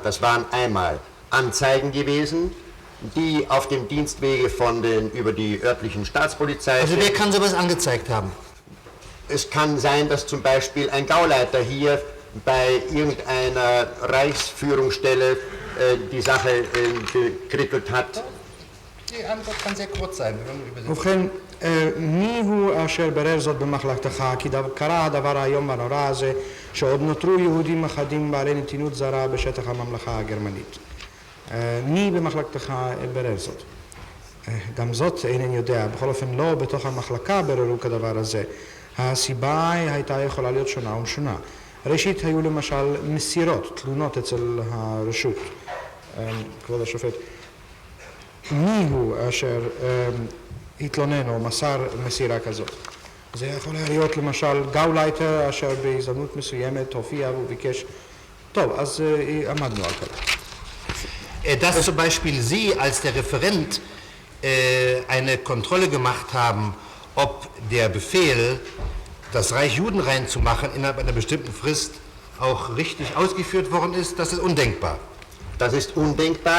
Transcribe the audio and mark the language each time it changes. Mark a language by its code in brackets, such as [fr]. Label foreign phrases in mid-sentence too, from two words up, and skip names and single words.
[de] Das waren einmal Anzeigen gewesen, die auf dem Dienstwege über die örtlichen Staatspolizei... Also wer kann sowas angezeigt haben? Es kann sein, dass zum Beispiel ein Gauleiter hier bei irgendeiner Reichsführungsstelle die Sache gekrittelt hat. Die Antwort kann sehr kurz sein. [he] ובכן, מי הוא אשר ברר זאת במחלקתך? כי קרה הדבר היום והנורא הזה, שעוד נותרו יהודים אחדים בעלי נתינות זרה בשטח הממלכה הגרמנית. מי במחלקתך ברר זאת? גם זאת אינני יודע, בכל אופן לא בתוך המחלקה בררו כדבר הזה. הסיבה הייתה יכולה להיות שונה ומשונה. ראשית היו למשל מסירות, תלונות אצל הרשות. כבוד השופט, מי הוא אשר התלונן או מסר מסירה כזאת? זה יכול להיות למשל גאולייטר אשר בהזדמנות מסוימת הופיע וביקש. טוב, אז עמדנו על כך. [de] Dass zum Beispiel Sie als der Referent eine Kontrolle gemacht haben, ob der Befehl, das Reich Juden reinzumachen, innerhalb einer bestimmten Frist auch richtig ausgeführt worden ist, das ist undenkbar. Das ist undenkbar.